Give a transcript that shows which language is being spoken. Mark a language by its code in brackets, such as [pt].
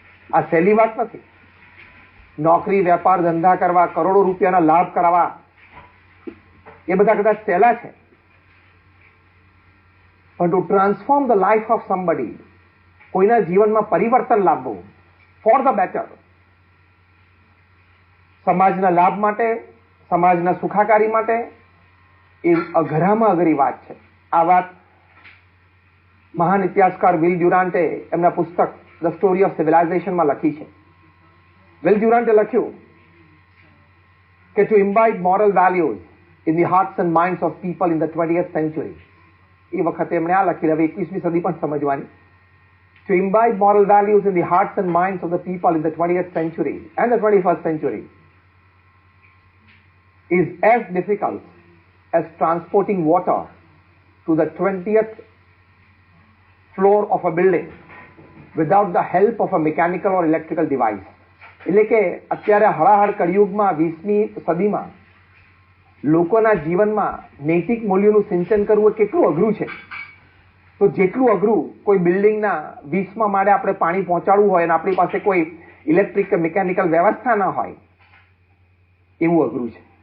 [gu] આ સહેલી વાત નથી। નોકરી, વેપાર, ધંધા કરવા, કરોડો રૂપિયાના લાભ કરાવવા એ બધા કદાચ સહેલા છે, પણ [en] to transform the life of somebody, [gu] કોઈના જીવનમાં પરિવર્તન લાવવું [en] for the better, [gu] સમાજના લાભ માટે, સમાજના સુખાકારી માટે, એ અઘરામાં અઘરી વાત છે। આ વાત મહાન ઇતિહાસકાર વિલ ડ્યુરાન્ટે એમના પુસ્તક ધ સ્ટોરી ઓફ સિવિલાઇઝેશનમાં લખી છે। [en] Will Durant લખ્યું કે to imbibe moral values in the hearts and minds of people in the 20th century, [gu] એ વખતે એમણે આ લખી, હવે 21મી સદી પણ સમજવાની, [en] to imbibe moral values in the hearts and minds of the people in the 20th century and the 21st century is as difficult as transporting water to the 20th floor of a building without the help of a mechanical or electrical device. [gu] એટલે કે અત્યારે હળાહળ કળિયુગમાં 20મી સદીમાં લોકોના જીવનમાં નૈતિક મૂલ્યોનું સિંચન કરવું એ કેટલું અઘરું છે. તો જેટલું અઘરું કોઈ બિલ્ડિંગના 20મા માળે આપણે પાણી પહોંચાડવું હોય અને આપણી પાસે કોઈ ઇલેક્ટ્રિક કે મિકેનિકલ વ્યવસ્થા ન હોય, એવું અઘરું છે.